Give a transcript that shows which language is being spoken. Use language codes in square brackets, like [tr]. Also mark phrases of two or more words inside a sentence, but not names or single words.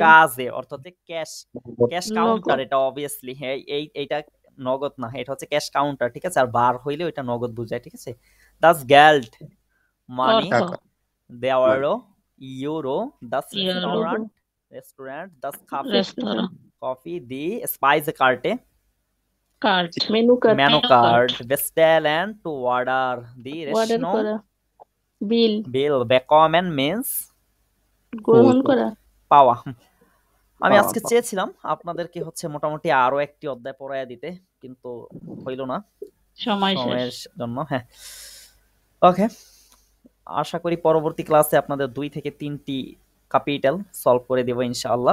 [bn] কাজে অর্থ হচ্ছে ক্যাশ, ক্যাশ নগদ। কাউন্টার, এটা অবভিয়াসলি এইটা নগদ না, এটা হচ্ছে ক্যাশ কাউন্টার। ঠিক আছে, আর বার হইলে ওইটা নগদ বুঝায়। ঠিক আছে, [de] das Geld [bn] মানি, অর্থ, দেওয়ারো, ইউরো, দাস ইউরো, রেস্টুরেন্ট, [de] Restaurant, das Kaffee, Restaurant. [en] Coffee, [de] die Speisekarte, [en] Card. Menu card. Menu card, bestellen, to order, [de] die [en] Order [de] Rechnung, [bn] করা বিল [en] bill, bekommen means [bn] গ্রহণ করা পাওয়া। আমি পাওয়া, আজকে পাওয়া। চেয়েছিলাম আপনাদেরকে হচ্ছে মোটামুটি আরো একটি অধ্যায় পড়াইয়া দিতে, কিন্তু হইল না সময় শেষ। সময়ের জন্য। হ্যাঁ, ওকে, আশা করি পরবর্তী ক্লাসে আপনাদের 2 থেকে 3টি ক্যাপিটাল সলভ করে দেব ইনশাআল্লাহ।